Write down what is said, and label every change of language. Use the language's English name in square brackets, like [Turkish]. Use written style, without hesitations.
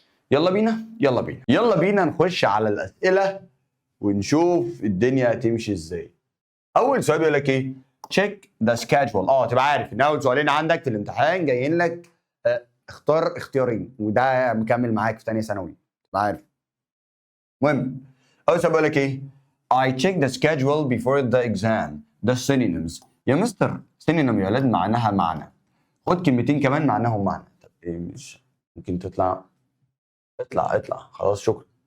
[Arabic] يلا بينا نخش على الاسئله ونشوف الدنيا هتمشي ازاي. اول سؤال بيقول لك ايه؟ [English] Check the schedule. [Arabic] تبقى عارف ان اول سؤالين عندك في الامتحان جايين لك اختار اختيارين، وده مكمل معاك في ثانيه ثانوي تبقى عارف. المهم اول سؤال بيقول لك ايه؟ [English] I check the schedule before the exam. The synonyms [Arabic] يا مستر سينونيم يا ولاد معناها معنى. خد كلمتين كمان معناهم معنى. طب ايه مش ممكن تطلع؟ اطلع خلاص شكرا.